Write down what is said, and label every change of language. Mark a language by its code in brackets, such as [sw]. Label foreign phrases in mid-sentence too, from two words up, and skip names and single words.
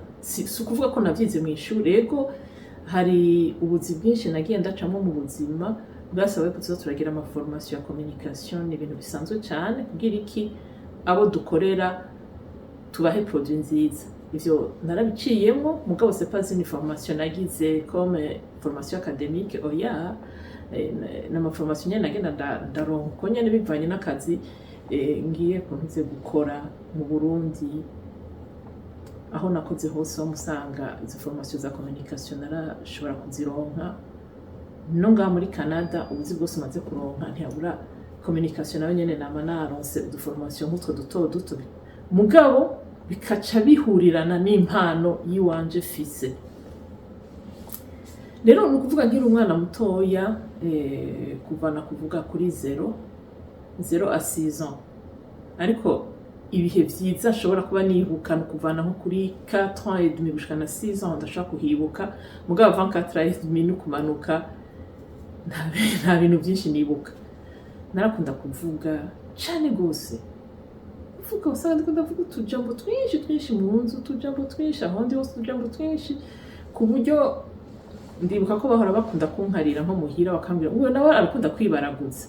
[rn] Si kuvuga ko navyize mu ishuri. Ego hari ubuzi bwinshi nagiye ndacamo mu buzima, bwasabaye ko turagira ama formation ya communication. Ni ibintu bisanzwe cyane kugira iki abo dukorera tubahe produit nziza. Ivyo narabiciyemo, mugabo [fr] c'est pas une formation [rn] nagize [fr] comme formation académique. [rn] Oya, na formation nyene nagenda ndaronko nyene bivanye n'akazi ngiye kuntuze gukora mu Burundi. Aho nakoze hose bamusanga izo formation za communication narashobora kuzironka. No nga muri Canada ubuzi bwose maze kuronka ntiyabura communication nayo nyene nama naronse udu formation nk'utwo duto, mugabo bikaca bihurirana n'impano yiwanje fise. rero ni ukuvuga nkiri umwana mutoya kuvana kuvuga kuri [fr] 0 à 6 ans, [rn] ariko ibihe vyiza ashobora kuba nibuka no kuvana nko kuri [fr] 4 ans et demi [rn] gushika na 6 ans ndashaka kuhibuka, mugabo [fr] avant 4 ans et demi [rn] no kumanuka nta bintu byinshi nibuka. Narakunda kuvuga cyane gose, kuvuga usanga ndikunda kuvuga utujambo twinshi mu nzu, utujambo twinshi ahondi hose, utujambo twinshi ku buryo ndibuka ko bahora bakunda kunkarira nko muhira bakambwira uwo nawe arakunda kwibaraguza.